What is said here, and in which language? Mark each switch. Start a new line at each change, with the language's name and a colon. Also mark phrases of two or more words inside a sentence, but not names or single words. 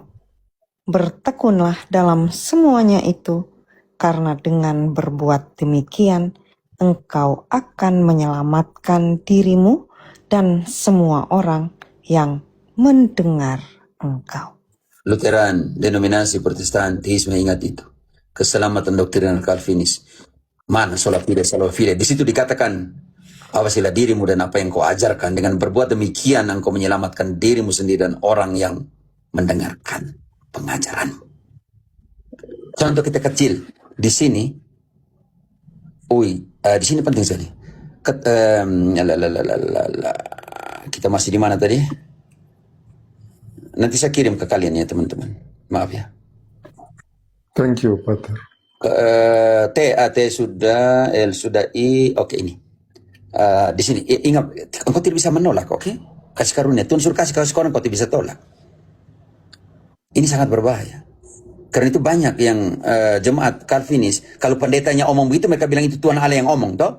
Indonesian: Bertekunlah dalam semuanya itu, karena dengan berbuat demikian engkau akan menyelamatkan dirimu dan semua orang yang mendengar engkau. Lutheran, denominasi Protestan, teisme, ingat itu. Keselamatan doktrinal Calvinis.
Latin: Mana sola fide, sola fide.
Indonesian: Di situ dikatakan, awasilah dirimu dan apa yang kau ajarkan. Dengan berbuat demikian, engkau menyelamatkan dirimu sendiri dan orang yang mendengarkan pengajaranmu. Contoh kita kecil. Di sini, di sini penting sekali. Kita masih di mana tadi? Nanti saya kirim ke kalian ya teman-teman. Maaf ya.
English: Thank you,
Indonesian: Pater. T sudah, L sudah, I. Oke, ini. Di sini, ingat, engkau tidak bisa menolak, oke? Kasih karunia, Tuhan suruh kasih orang, engkau tidak bisa tolak. Ini sangat berbahaya. Karena itu banyak yang jemaat Calvinis, kalau pendetanya omong begitu, mereka bilang itu Tuhan Allah yang omong, toh?